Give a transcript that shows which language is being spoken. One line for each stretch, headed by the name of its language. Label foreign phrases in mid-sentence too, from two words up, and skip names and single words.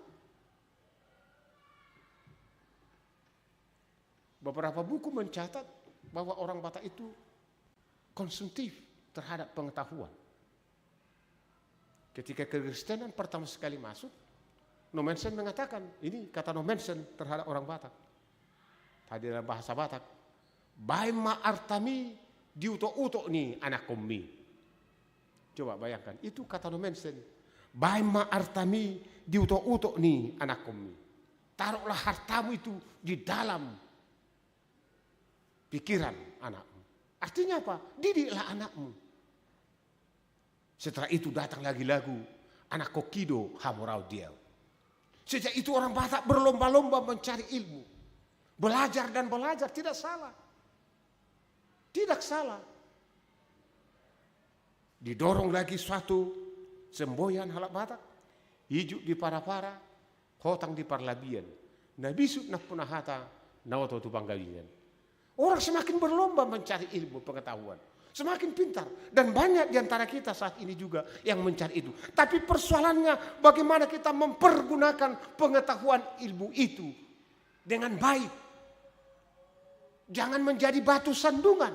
Indonesian: Beberapa buku mencatat bahwa orang Batak itu konsumtif terhadap pengetahuan. Ketika kekristenan pertama sekali masuk, Nommensen mengatakan, ini kata Nommensen terhadap orang Batak. Tadi dalam bahasa Batak,
Batak Toba: Baima artami diuto-uto ni anak kommi.
Indonesian: Coba bayangkan, itu kata Nommensen.
Batak Toba: Baima artami diuto-uto ni anak kommi.
Indonesian: Taruhlah hartamu itu di dalam pikiran anakmu. Artinya apa? Didiklah anakmu. Setelah itu datang lagi lagu
Batak Toba: anak kokido hamurau dia.
Indonesian: Sejak itu orang Batak berlomba-lomba mencari ilmu. Belajar dan belajar, tidak salah. Tidak salah. Didorong lagi suatu semboyan halak Batak.
Batak Toba: Hijuk di para-para, hotang di parlabian. Nabisut nak punah hata, nawato tu panggalingan.
Indonesian: Orang semakin berlomba mencari ilmu pengetahuan. Semakin pintar. Dan banyak di antara kita saat ini juga yang mencari itu. Tapi persoalannya bagaimana kita mempergunakan pengetahuan ilmu itu dengan baik. Jangan menjadi batu sandungan.